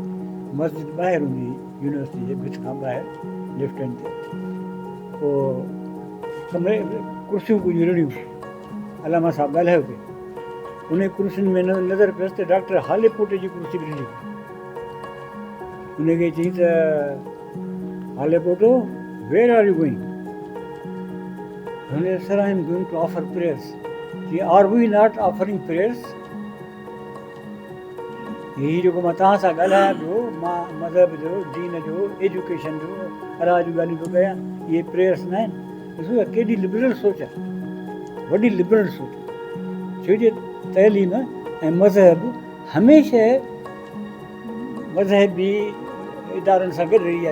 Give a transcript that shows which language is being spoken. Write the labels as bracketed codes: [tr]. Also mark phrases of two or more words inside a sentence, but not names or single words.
[sd] मस्जिद ॿाहिरि हूंदी हुई यूनिवर्सिटी जे भित खां ॿाहिरि [en] left hand [sd] ते। पोइ कमरे कुर्सियूं कुझु रिड़ियूं, अलामा साहब ॻाल्हायो पिए, उन कुर्सियुनि में नज़र पियसि त डॉक्टर हाले पोटे जी कुर्सी बि ॾिनी। उनखे चई त हाले पोटो, [en] where are you going? हुन sir I am going to offer prayers. जी are we not offering prayers? [sd] हीअ जेको मां तव्हां सां ॻाल्हायां पियो, मां मज़हब जो, दीन जो, एजुकेशन जो, अलाह जूं ॻाल्हियूं पियो कयां, इहे प्रेयर्स न आहिनि। ॾिसो केॾी लिबरल सोच आहे, वॾी लिबरल सोच। छो जे तइलीम ऐं मज़हब हमेशह मज़हबी इदारनि सां गॾु रही आहे।